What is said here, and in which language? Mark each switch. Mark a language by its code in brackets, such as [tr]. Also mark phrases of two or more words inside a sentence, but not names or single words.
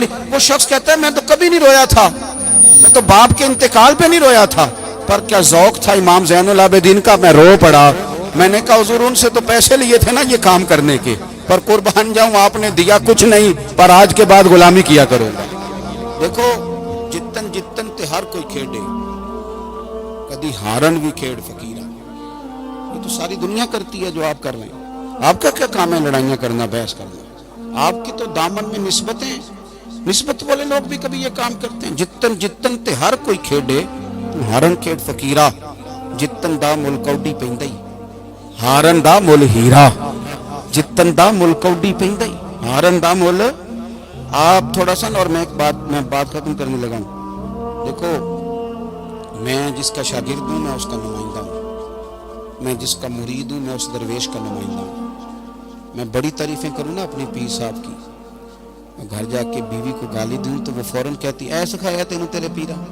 [ur] وہ شخص کہتا ہے میں تو کبھی نہیں رویا تھا، میں تو باپ کے انتقال پہ نہیں رویا تھا، پر کیا ذوق تھا امام زین العابدین کا، میں رو پڑا۔ میں نے کہا حضور ان سے تو پیسے لیے تھے نا یہ کام کرنے کے، پر قربان جاؤں آپ نے دیا کچھ نہیں، پر آج کے بعد غلامی کیا کروں گا۔ [pa] دیکھو جتن جتن تے ہر کوئی کھیڑے، کدی ہارن بھی کھیڑ فقیرہ، [ur] یہ تو ساری دنیا کرتی ہے جو آپ کر رہے ہیں۔ آپ کا کیا کام ہے لڑائیاں کرنا، بحث کرنا؟ آپ کی تو دامن میں نسبتیں، نسبت والے لوگ بھی کبھی یہ کام کرتے ہیں۔ [pa] جتن جتن تے ہر کوئی کھیڑے ہارن کھیڑ فقیرہ، جتن دا مل کوڈی پیندئی ہارن دا مل ہیرا، جتن دا مل کوڈی پیندئی ہارن دا مل۔ [ur] آپ تھوڑا سا، اور میں بات ختم کرنے لگا ہوں۔ دیکھو میں جس کا شاگرد ہوں میں اس کا نمائندہ ہوں، میں جس کا مرید ہوں میں اس درویش کا نمائندہ ہوں۔ میں بڑی تعریفیں کروں نا اپنے پیر صاحب کی، گھر جا کے بیوی کو گالی دوں تو وہ فوراً کہتی [pa] ایسا کھایا تینوں تیرے پیرا۔